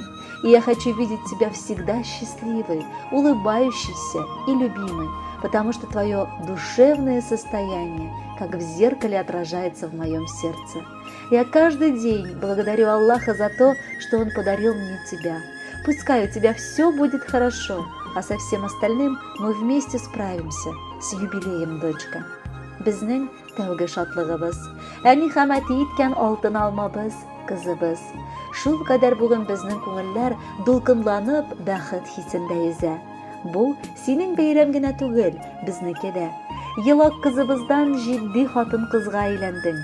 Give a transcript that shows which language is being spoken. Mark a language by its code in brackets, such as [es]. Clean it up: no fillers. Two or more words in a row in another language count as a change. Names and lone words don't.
[ru] И я хочу видеть тебя всегда счастливой, улыбающейся и любимой, потому что твое душевное состояние, как в зеркале, отражается в моем сердце. Я каждый день благодарю Аллаха за то, что Он подарил мне тебя. Пускай у тебя все будет хорошо, а со всем остальным мы вместе справимся. С юбилеем, дочка! [tt] Безнең тәүге шатлыгыбыз, нихамәти иткән алтын алмабыз, кызыбыз. Шул кадәр бүген безнең күңелләр дулкынланып, бәхет хисендә йөзә. Бу синең бәйрәм генә түгел, безнеке дә. Елак кызыбыздан җитди хатын-кызга әйләндең.